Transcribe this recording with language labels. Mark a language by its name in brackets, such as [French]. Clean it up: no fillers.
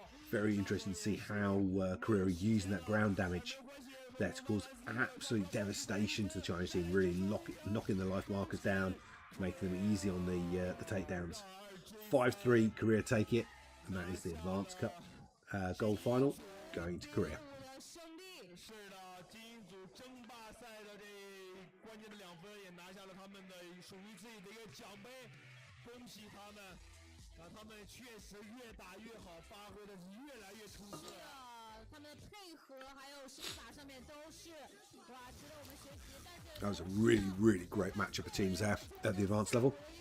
[English] very interesting to see how Korea are using that ground damage there to cause absolute devastation to the Chinese team, really knocking the life markers down, making them easy on the takedowns. 5-3, Korea take it, and that is the Advanced Cup gold final going to Korea. [Chinese] 是的，精英组争霸赛的这关键的2分，也拿下了他们的属于自己的一个奖杯，恭喜他们！啊，他们确实越打越好，发挥的越来越出色。他们的配合还有身法上面都是哇，值得我们学习。但是 [English] That was a really, really great matchup of teams there at the advanced level.